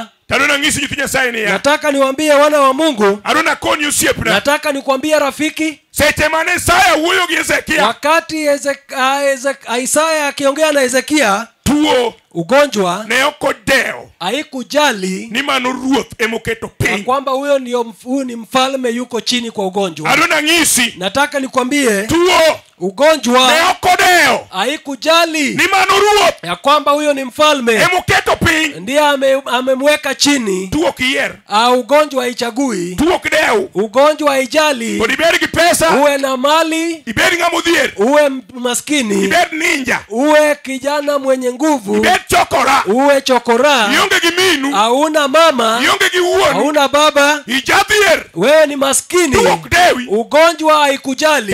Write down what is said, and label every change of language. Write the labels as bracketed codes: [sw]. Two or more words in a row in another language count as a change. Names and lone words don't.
[sw] Nataka niwaambie wana wa Mungu, nataka nikwambie rafiki, wakati Isaya akiongea na Hezekia ugonjwa haikujali [luo] ni mano ruoth emoketo piny [sw] kwamba huyu ni mfalme yuko chini kwa ugonjwa. Nataka nikwambie ugonjwa haikujali [luo] ni mano ruoth [sw] ya kwamba huyo ni mfalme [luo] emoketo piny [sw] ndiye amemweka chini. Ugonjwa haichagui, ugonjwa haijali uwe na mali, uwe maskini, uwe kijana mwenye nguvu, uwe chokora, hauna mama, hauna baba, wewe ni maskini, ugonjwa haikujali.